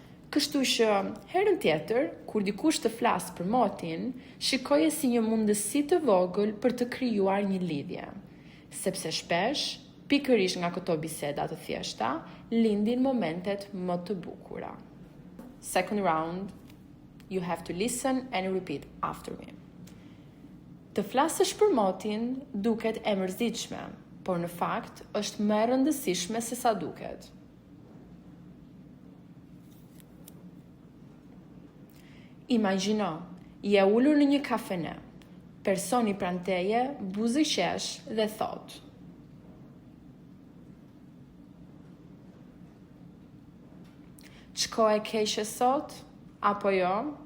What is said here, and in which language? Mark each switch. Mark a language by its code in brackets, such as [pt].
[sq] Kështu që herën tjetër, kur dikush të flasë për motin, shikoje si një mundësi të vogël për të krijuar një lidhje. Sepse shpesh, pikërisht nga këto biseda të thjeshta, lindin momentet më të bukura. [en] Second round, you have to listen and repeat after me. [sq] Të flasësh për motin duket e mërzitshme, por në fakt është më e rëndësishme se sa duket. Imagjino, je ulur në një kafene. Personi pranë teje buzëqesh dhe thot: "Ç'ko e keqe sot, apo jo?